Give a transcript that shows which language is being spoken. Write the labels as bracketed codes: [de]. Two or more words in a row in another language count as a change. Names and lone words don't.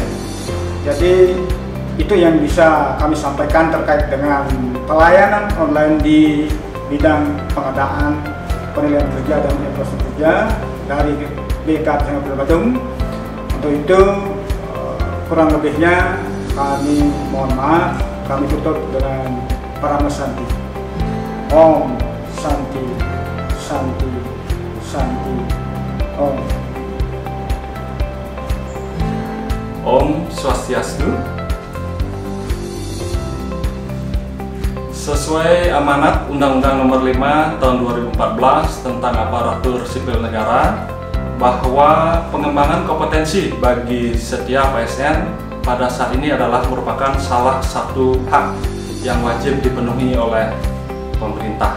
[id] Jadi itu yang bisa kami sampaikan terkait dengan pelayanan online di bidang pengadaan, penilaian kerja dan evaluasi kerja dari BKPSDM Badung. Untuk itu kurang lebihnya kami mohon maaf, kami tutup dengan Paramo Santi. [sa] Om Santi Santi Santi Om. Om Swastiastu. [id] Sesuai amanat Undang-Undang Nomor 5 Tahun 2014 tentang Aparatur Sipil Negara, bahwa pengembangan kompetensi bagi setiap ASN pada saat ini adalah merupakan salah satu hak yang wajib dipenuhi oleh pemerintah.